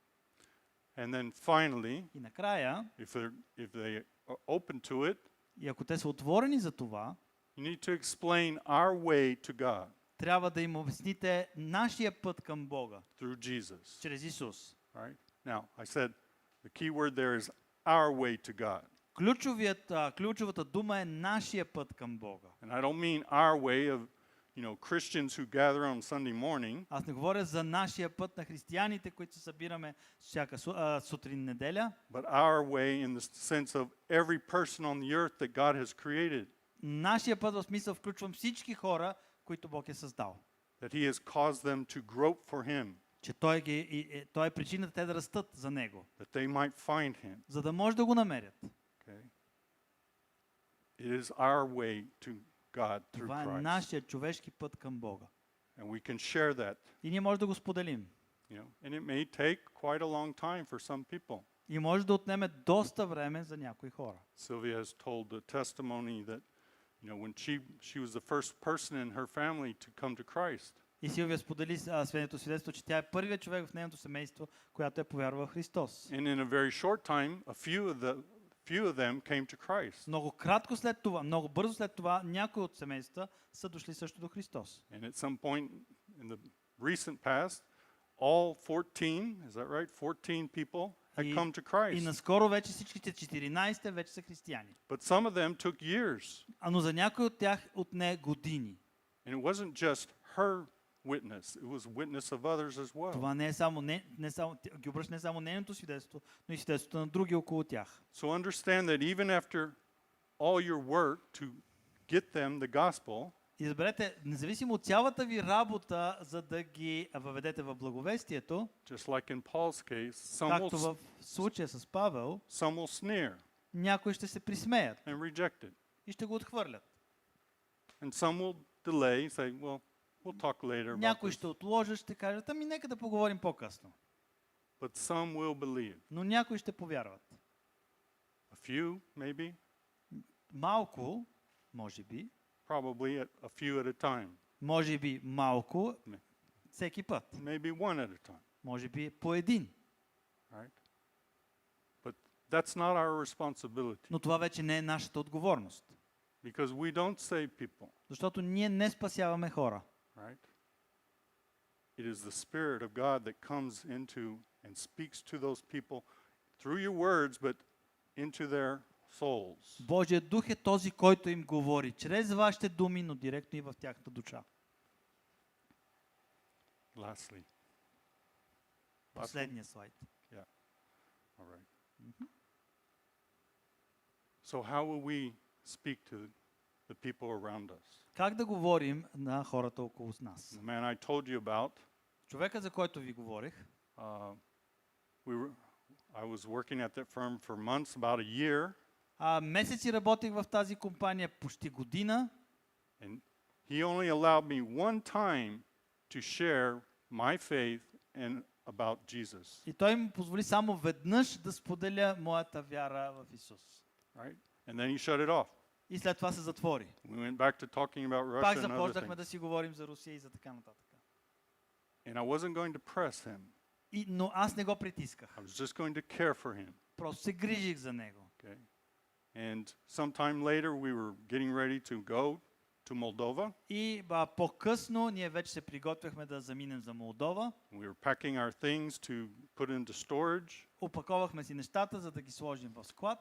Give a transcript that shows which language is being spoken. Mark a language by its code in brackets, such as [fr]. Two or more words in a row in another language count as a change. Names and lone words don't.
[en] And then finally, [bg] И накрая, [en] if they are open to it, [bg] и ако те са отворени за това, [en] you need to explain our way to God [bg] трябва да им обясните нашия път към Бога, [en] through Jesus. [bg] чрез Исус. [en] Right? Now, I said the key word there is our way to God. [bg] Ключовата дума е нашия път към Бога. [en] And I don't mean our way of, Christians who gather on Sunday morning, [bg] Аз не говоря за нашия път на християните, които се събираме всяка сутрин неделя. [en] but our way in the sense of every person on the earth that God has created, [bg] Нашия път в смисъл включвам всички хора, които Бог е създал. [en] that He has caused them to grope for Him, [bg] Че той е причината те да растат за Него, [en] that they might find Him. [bg] за да може да го намерят. [en] Okay? It is our way to God through [bg] Това е [en] Christ. [bg] нашия човешки път към Бога. [en] And we can share that. [bg] И ние може да го споделим. [en] And it may take quite a long time for some people. [bg] И може да отнеме доста време за някои хора. [en] Sylvia has told the testimony that when she was the first person in her family to come to Christ. [bg] И Силвия сподели свидетелството свидетелство, че тя е първият човек в нейното семейство, която е повярвала в Христос. [en] And in a very short time, a few of them came to Christ. [bg] Много кратко след това, много бързо след това, някои от семействата са дошли също до Христос. [en] And at some point in the recent past, all 14, is that right? 14 people had come to [bg] И [en] Christ. [bg] наскоро вече всичките 14 вече са християни. [en] But some of them took years. [bg] Но за някои от тях отне години. [en] And it wasn't just her witness, it was witness of others as well. [bg] Това не е само, ги обръща не само нейното свидетелство, но и свидетелството на други около тях. [en] So understand that even after all your work to get them the gospel, [bg] И разберете, независимо от цялата ви работа, за да ги въведете в благовестието, [en] just like in Paul's case, [bg] както в случая с Павел, [en] some will sneer [bg] някои ще се присмеят [en] and reject it. [bg] и ще го отхвърлят. [en] And some will delay, say, well, we'll talk later about [bg] Някои [en] this. [bg] ще отложат, ще кажат, ами нека да поговорим по-късно. [en] But some will believe. [bg] Но някои ще повярват. [en] A few, maybe, [bg] Малко, може би, [en] probably a few at a time. [bg] може би малко, Не. всеки път. [en] Maybe one at a time, [bg] Може би по един. [en] right? But that's not our responsibility [bg] Но това вече не е нашата отговорност. [en] because we don't save people, [bg] Защото ние не спасяваме хора. [en] right? It is the Spirit of God that comes into and speaks to those people through your words, but into their souls. [bg] Божият дух е този, който им говори чрез вашите думи, но директно и в тяхната душа. [en] Lastly. [bg] Последния слайд. [en] All right. So how will we speak to the people around us? [bg] Как да говорим на хората около нас? [en] The man I told you about, [bg] Човека, за който ви говорих, [en] I was working at that firm for months, about a year, [bg] месеци работих в тази компания, почти година, [en] and he only allowed me one time to share my faith and about Jesus. [bg] и той ми позволи само веднъж да споделя моята вяра в Исус. [en] Right? And then he shut it off. [bg] И след това се затвори. [en] We went back to talking about [bg] Пак [en] Russia and other [bg] започнахме да [en] things. [bg] си говорим за Русия и за така нататък. [en] And I wasn't going to press him. [bg] Но аз не го притисках. [en] I was just going to care for him. [bg] Просто се грижих за него. [en] Okay? And sometime later we were getting ready to go to Moldova. [bg] И по-късно ние вече се приготвяхме да заминем за Молдова. [en] We were packing our things to put into storage. [bg] Опаковахме си нещата, за да ги сложим в склад.